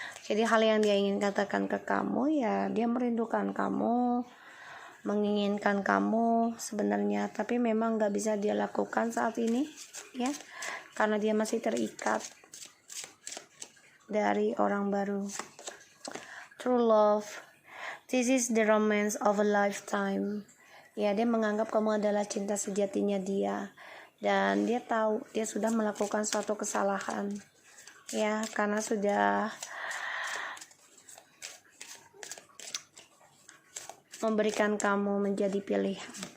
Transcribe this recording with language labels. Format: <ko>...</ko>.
<id>Jadi hal yang dia ingin katakan ke kamu ya, dia merindukan kamu, menginginkan kamu sebenarnya, tapi memang gak bisa dia lakukan saat ini ya, karena dia masih terikat dari orang baru.</id> <en>True love, this is the romance of a lifetime.</en> <id>Ya, dia menganggap kamu adalah cinta sejatinya dia, dan dia tahu dia sudah melakukan suatu kesalahan ya, karena sudah memberikan kamu menjadi pilihan.</id>